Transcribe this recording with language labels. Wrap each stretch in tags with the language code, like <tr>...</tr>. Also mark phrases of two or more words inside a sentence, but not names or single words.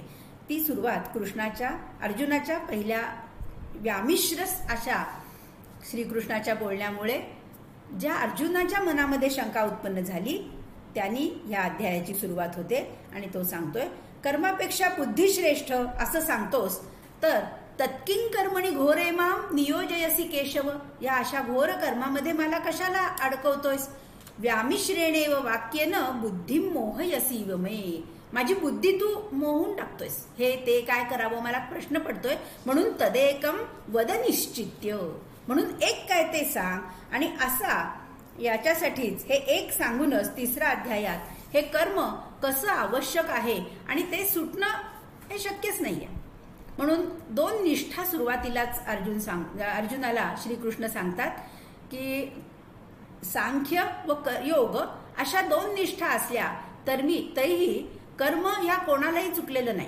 <mr>ती सुरुवात अर्जुनाच्या पहिल्या व्यामिश्र अशा श्रीकृष्णाच्या बोलण्यामुळे ज्या अर्जुनाच्या मनामध्ये शंका उत्पन्न झाली त्यांनी या अध्यायाची सुरुवात होते. आणि तो सांगतोय कर्मापेक्षा बुद्धी श्रेष्ठ असं सांगतोस तर</mr> <sa>तत्किं कर्मणी घोरे माम नियोजयसी केशव.</sa> <mr>या अशा घोर कर्मामध्ये मला कशाला अडकवतोयस.</mr> <sa>व्यामिश्रेणेव वाक्येन बुद्धिं मोहयसीव मे.</sa> <mr>माझी बुद्धी तू मोहून टाकतोयस. हे ते काय करावं मला प्रश्न पडतोय.</mr> <sa>म्हणून तदेकम वद निश्चित्य.</sa> <mr>म्हणून एक काय ते सांग. आणि असा याच्यासाठीच हे एक सांगूनच तिसऱ्या अध्यायात हे कर्म कसं आवश्यक आहे आणि ते सुटणं हे शक्यच नाहीये. म्हणून 2 निष्ठा सुरुवातीलाच अर्जुनाला श्रीकृष्ण सांगतात की सांख्य व योग अशा 2 निष्ठा असल्या तरीही कर्म ह्या कोणालाही चुकलेलं नाही.</mr>